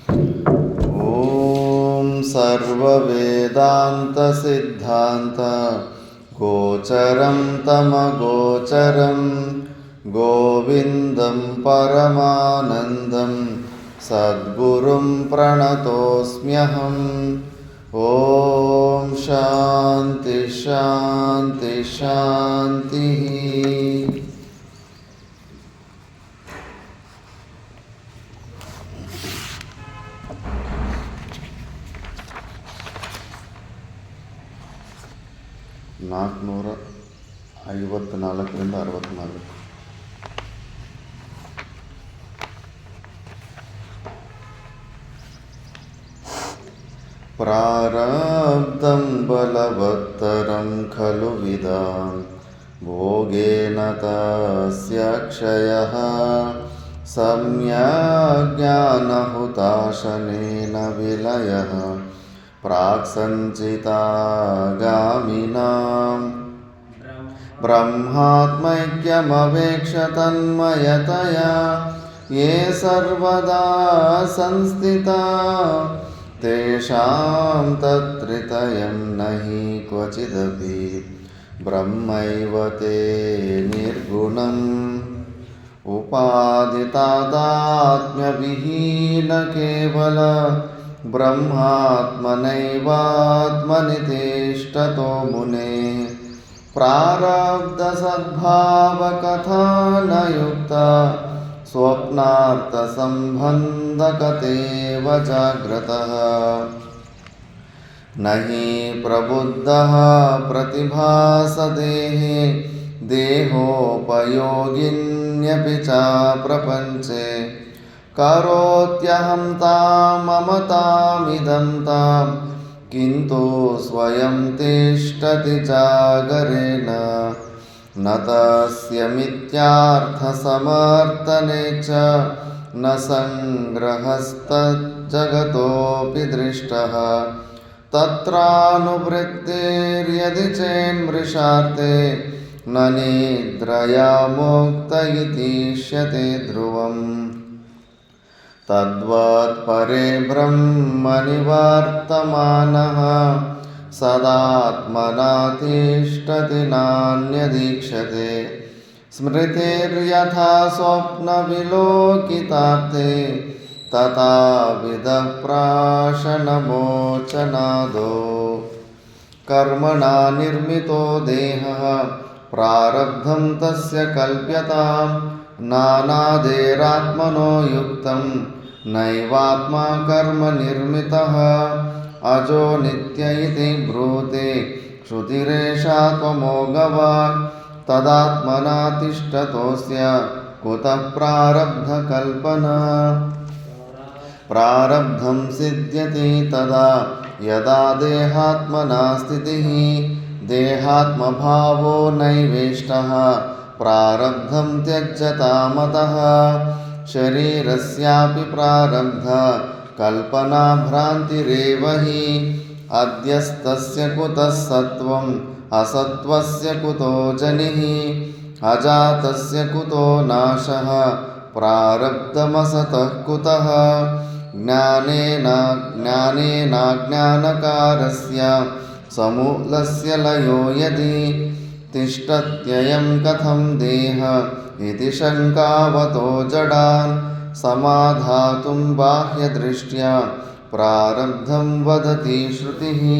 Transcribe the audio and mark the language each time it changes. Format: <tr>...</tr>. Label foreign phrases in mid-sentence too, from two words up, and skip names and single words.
<sa>ॐ सर्ववेदान्तसिद्धान्त गोचरं तमगोचरं गोविन्दं परमानन्दं सद्गुरुं प्रणतोऽस्म्यहम्। ॐ शान्ति शान्ति शान्तिः।</sa> <kn>ನಾಲ್ಕುನೂರ 54ರಿಂದ 64.</kn> <sa>ಪ್ರಾರಬ್ಧಂ ಬಲವತ್ತರಂ ಖಲು ವಿದಾಂ ಭೋಗೇನ ತಸ್ಯ ಕ್ಷಯಃ ಸಮ್ಯಕ್ ಜ್ಞಾನಹುತಾಶನೇನ ವಿಲಯಃ ಪ್ರಾಕ್ಸಂಚಿತಾಗಾಮಿನಾಂ ಬ್ರಹ್ಮಾತ್ಮೈಕ್ಯಮವೇಕ್ಷ ತನ್ಮಯತಯಾ ಯೇ ಸರ್ವದಾ ಸಂಸ್ಥಿತಾ ತೇಷಾಂ ತತ್ರಿತಯಂ ನಹಿ ಕ್ವಚಿದಪಿ ಬ್ರಹ್ಮೈವ ತೇ ನಿರ್ಗುಣಂ ಉಪಾದಿತಾದಾತ್ಮ್ಯವಿಹೀನ ಕೇವಲ ಬ್ರಹ್ಮಾತ್ಮನೈವಾತ್ಮನಿ ತಿಷ್ಠತೋ ಮುನೇ ಪ್ರಾರಬ್ಧ ಸದ್ಭಾವಕಥಾನಯುಕ್ತ ಸ್ವಪ್ನಾರ್ಥ ಸಂಬಂಧಕತೇವ ಜಾಗ್ರತಃ ನಹಿ ಪ್ರಬುದ್ಧಃ ಪ್ರತಿಭಾಸದೇಹೇ ದೇಹೋಪಯೋಗಿನ್ಯಪಿ ಚ ಪ್ರಪಂಚೇ ಕರೋತ್ಯಹಂ ತಾಂ ಮಮತಾಮಿದಂ ತಾಂ ಕಿಂತು ಸ್ವಯಂ ತಿಷ್ಠತಿ ಜಾಗರೇಣ ನ ತಸ್ಯ ಮಿಥ್ಯಾರ್ಥಸಮರ್ಥನೆ ಚ ನ ಸಂಗ್ರಹಸ್ತಜ್ಜಗತೋಪಿ ದೃಷ್ಟಃ ತತ್ರಾನುವೃತ್ತಿರ್ಯದಿ ಚೇನ್ಮೃಷಾರ್ಥೆ ನ ನಿದ್ರಯಾ ಮುಕ್ತ ಇತೀಷ್ಯತೆ ಧ್ರುವಂ ತದ್ವತ್ ಪರೇ ಬ್ರಹ್ಮಣಿ ವರ್ತಮಾನಃ ಸದಾತ್ಮನಾ ತಿಷ್ಠತಿ ನಾನ್ಯದೀಕ್ಷತೆ ಸ್ಮೃತಿರ್ಯಥಾ ಸ್ವಪ್ನವಿಲೋಕಿತಾರ್ಥೇ ತಥಾ ವಿದಃ ಪ್ರಾಶನಮೋಚನಾದೋ ಕರ್ಮಣಾ ನಿರ್ಮಿತೋ ದೇಹಃ ಪ್ರಾರಬ್ಧಂ ತಸ್ಯ ಕಲ್ಪ್ಯತಾಂ ನಾನಾದೇರಾತ್ಮನೋ ಯುಕ್ತಂ ನೈವಾತ್ಮ ಕರ್ಮ ನಿರ್ಮಿತಃ ಅಜೋ ನಿತ್ಯ ಇತಿ ಬ್ರೂತೆ ಶ್ರುತಿರೇಷಾ ತ್ವಮೋಘವಾನ್ ತದಾತ್ಮನಾ ತಿಷ್ಠತೋಸ್ಯ ಕುತಃ ಪ್ರಾರಬ್ಧ ಕಲ್ಪನಾ ಪ್ರಾರಬ್ಧಂ ಸಿದ್ಧ್ಯತಿ ತದಾ ಯದಾ ದೇಹಾತ್ಮನಾ ಸ್ಥಿತಿಃ ದೇಹಾತ್ಮಭಾವೋ ನೈವೇಷ್ಟಃ ಪ್ರಾರಬ್ಧಂ ತ್ಯಜ್ಯತಾಮತಃ ಶರೀರಸ್ಯಾಪಿ ಪ್ರಾರಬ್ಧ ಕಲ್ಪನಾ ಭ್ರಾಂತಿರೇವ ಹಿ ಅದ್ಯಸ್ತಸ್ಯ ಕುತಃ ಸತ್ವಂ ಅಸತ್ವಸ್ಯ ಕುತೋ ಜನಿಃ ಅಜಾತಸ್ಯ ಕುತೋ ನಾಶಃ ಪ್ರಾರಬ್ಧಮಸತಃ ಕುತಃ ಜ್ಞಾನೇನಾಜ್ಞಾನಕಾರಸ್ಯ ಸಮೂಲಸ್ಯ ಲಯೋ ಯದಿ ತಿಷ್ಠತ್ಯಯಂ ಕಥಂ ದೇಹ ಇತಿ ಶಂಕಾವತೋ ಜಡಾನ್ ಸಮಾಧಾತುಂ ಬಾಹ್ಯದೃಷ್ಟ್ಯಾ ಪ್ರಾರಬ್ಧಂ ವದತಿ ಶ್ರುತಿಃ</sa>